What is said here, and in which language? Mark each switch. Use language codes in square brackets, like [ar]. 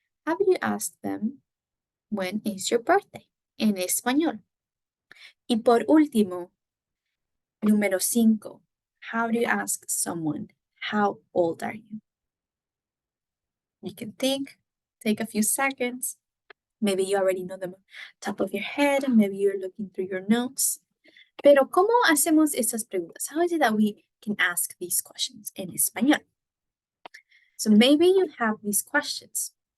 [en] How would you ask them, when is your birthday [es] en español? Y por último, número 5, [en] how do you ask someone, how old are you? You can think, take a few seconds. Maybe you already know them top of your head, and maybe you're looking through your notes. [es] Pero ¿cómo hacemos estas preguntas? [en] How is it that we can ask these questions [es] en español? [en] So maybe you have these questions.